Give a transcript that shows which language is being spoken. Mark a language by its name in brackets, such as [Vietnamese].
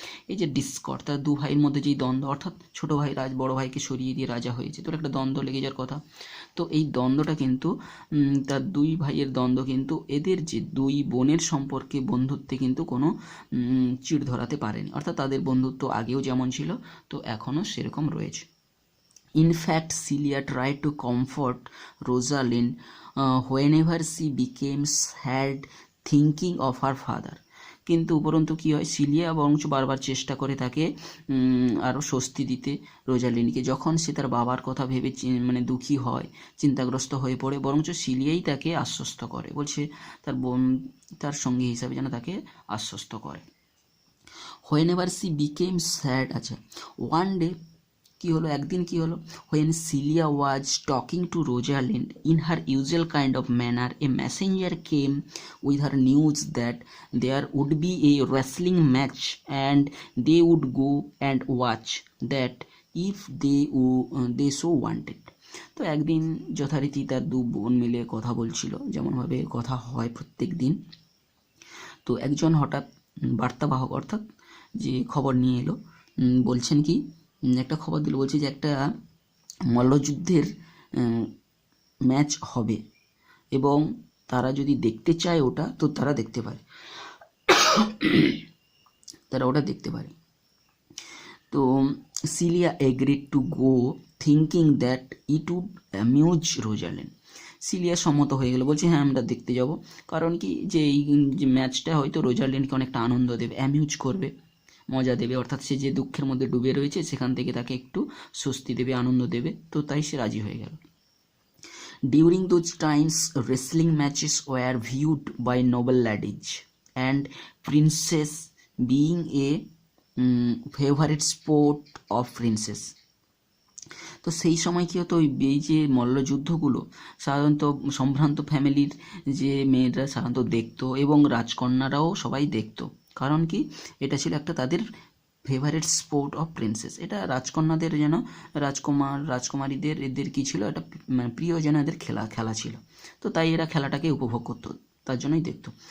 [Bangla] এই যে ডিসকর্ড, তার দু ভাইয়ের মধ্যে যেই দ্বন্দ্ব, অর্থাৎ ছোটো ভাই বড়ো ভাইকে সরিয়ে দিয়ে রাজা হয়েছে, তোর একটা দ্বন্দ্ব লেগে যাওয়ার কথা। তো এই দ্বন্দ্বটা কিন্তু তার দুই ভাইয়ের দ্বন্দ্ব কিন্তু এদের যে দুই বোনের সম্পর্কে বন্ধুত্বে কিন্তু কোনো চিড় ধরাতে পারেনি, অর্থাৎ তাদের বন্ধুত্ব আগেও যেমন ছিল তো এখনও সেরকম রয়েছে। [English] In fact, Celia tried to comfort Rosalind whenever she became sad thinking of her father. [Bangla] কিন্তু উপরন্তু কী হয়, সিলিয়া বরঞ্চ বারবার চেষ্টা করে তাকে আরও স্বস্তি দিতে রোজালিনকে, যখন সে তার বাবার কথা ভেবে মানে দুঃখী হয়, চিন্তাগ্রস্ত হয়ে পড়ে, বরঞ্চ সিলিয়াই তাকে আশ্বস্ত করে, বলছে তার বোন তার সঙ্গী হিসাবে যেন তাকে আশ্বস্ত করে। [English] whenever she became sad, আচ্ছা one day [Bangla] কি হলো, একদিন কি হলো, [English] when Celia was talking to Rosalind in her usual kind of manner, a messenger came with her news that there would be a wrestling match and they would go and watch that if they so wanted. [Bangla] তো একদিন যথারীতি তার দু বোন মিলে কথা বলছিল, যেমনভাবে কথা হয় প্রত্যেক দিন। তো একজন হঠাৎ বার্তাবাহক, অর্থাৎ যে খবর নিয়ে এলো, বলছেন কি, একটা খবর দিল, বলছে যে একটা মল্লযুদ্ধের ম্যাচ হবে এবং তারা যদি দেখতে চায় ওটা, তো তারা দেখতে পারে, তারা ওটা দেখতে পারে। [English] তো Celia agreed to go thinking that it would amuse Rosalind. [Bangla] Cilia সম্মত হয়ে গেল, বলছে হ্যাঁ আমরা দেখতে যাব, কারণ কি যে এই যে ম্যাচটা হয়তো রোজালিনকে অনেকটা আনন্দ দেবে, অ্যামিউজ করবে, মজা দেবে, অর্থাৎ সে যে দুঃখের মধ্যে ডুবে রয়েছে সেখান থেকে তাকে একটু স্বস্তি দেবে, আনন্দ দেবে, তো তাই সে রাজি হয়ে গেল। [English] During those times wrestling matches were viewed by noble ladies and princess being a favorite sport of princess. [Bangla] তো সেই সময় কী হতো, এই যে মল্লযুদ্ধগুলো সাধারণত সম্ভ্রান্ত ফ্যামিলির যে মেয়েরা সাধারণত দেখতো এবং রাজকন্যারাও সবাই দেখতো, কারণ কি এটা ছিল একটা তাদের [English] favourite sport of princess, [Bangla] এটা রাজকন্যাদের যেন রাজকুমারীদের এদের কী ছিল, এটা মানে প্রিয় যেন এদের খেলা ছিল, তো তাই এরা খেলাটাকে উপভোগ করতো, তার জন্যই দেখতো।